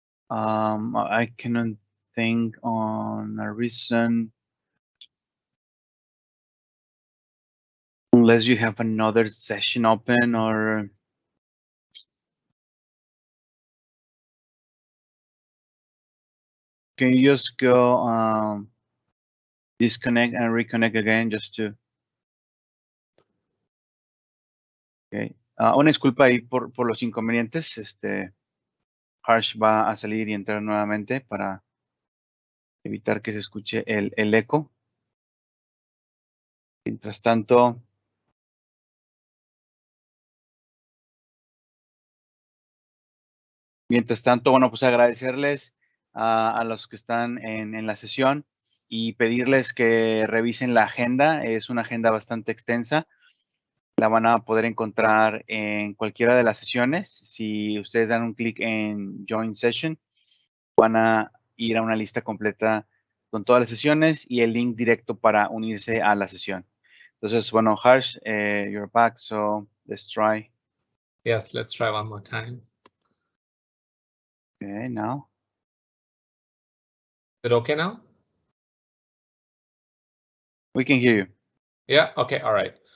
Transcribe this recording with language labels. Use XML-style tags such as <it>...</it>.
<en>I cannot think on a reason unless you have another session open, or can you just go disconnect and reconnect again just to. Okay.</en> <es>Una disculpa ahí por los inconvenientes. Harsh va a salir y entrar nuevamente para evitar que se escuche el eco. Mientras tanto, bueno, pues agradecerles a los que están en la sesión y pedirles que revisen la agenda. Es una agenda bastante extensa. La van a poder encontrar en cualquiera de las sesiones. Si ustedes dan un clic en Join Session, van a ir a una lista completa con todas las sesiones y el link directo para unirse a la sesión. Entonces, bueno,</es> <en>Harsh, you're back, so let's try. Yes, let's try one more time. Okay, now. Is it okay now? We can hear you. Yeah. Okay. All right.</en>